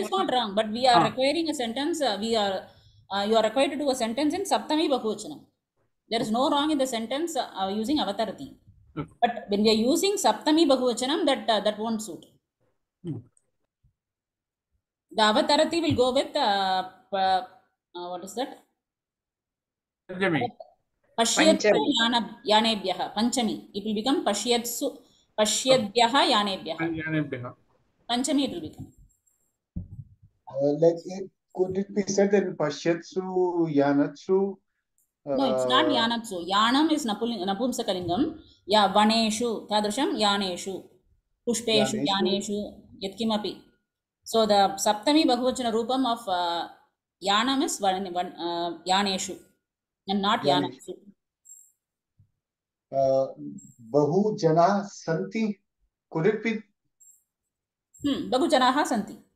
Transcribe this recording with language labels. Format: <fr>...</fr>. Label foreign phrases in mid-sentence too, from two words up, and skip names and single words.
<en>That is not wrong, but we are requiring a sentence. You are required to do a sentence in</en> <sa>सप्तमी बहुवचनम्.</sa> <en>There is no wrong in the sentence using Avatarati. But when we are using</en> <sa>सप्तमी बहुवचनम्,</sa> <en>that won't suit. The Avatarati will go with what is that? Panjami.</en> <sa>पश्यत्सु यानेभ्यः। पञ्चमी.</sa> <en>It will become</en> <sa>पश्यत्सु पश्यभ्यः यानेभ्यः.</sa> <en>Panchami it will become. Could it be said in</en> <sa>पश्यत्सु, यानत्सु?</sa> <en>No, it's not Yanatsu.</en> <sa>Yanam is Napumsakalingam. य वनेषु, तादृशम्, यानेषु, पुष्पेषु, यानेषु, यत्किमपि.</sa> <en>So the</en> <sa>सप्तमी बहुवचन रूपम्</sa> <en>of Yanam is Yaneshu and not Yanatsu.</en> <sa>बहुजना सन्ति.</sa> <en>Could it be?</en> <sa>बहुजनाः सन्ति.</sa>